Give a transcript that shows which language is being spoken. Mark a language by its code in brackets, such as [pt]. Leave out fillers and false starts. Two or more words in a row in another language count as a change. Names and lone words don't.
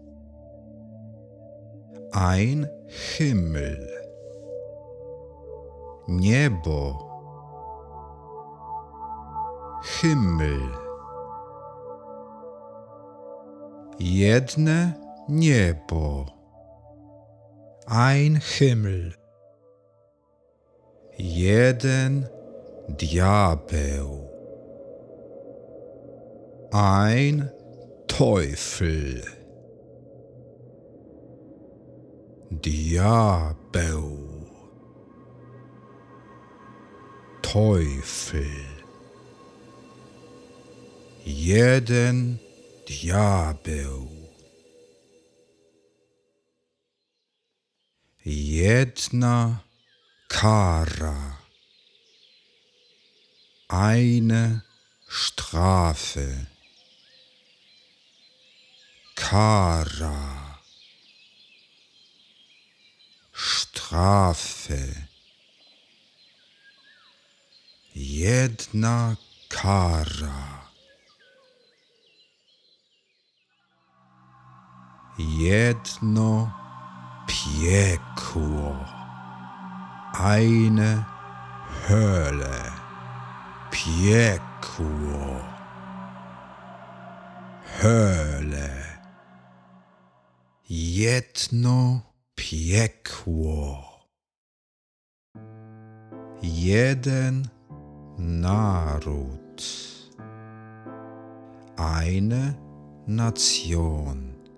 [de] Ein Himmel. [pl] Niebo. Himmel. Jedne niebo. [de] Ein Himmel. [pl] Jeden diabeł. [de] Ein Teufel. [pl] Diabeł. [de] Teufel. [pl] Jeden diabeł. Jedna kara. [de] Eine Strafe. [pl] Kara. [de] Strafe. [pl] Jedna kara. Jedno piekło. [de] Eine Hölle. [pl] Piekło. Hölle. Jedno piekło. Jeden naród. [de] Eine Nation.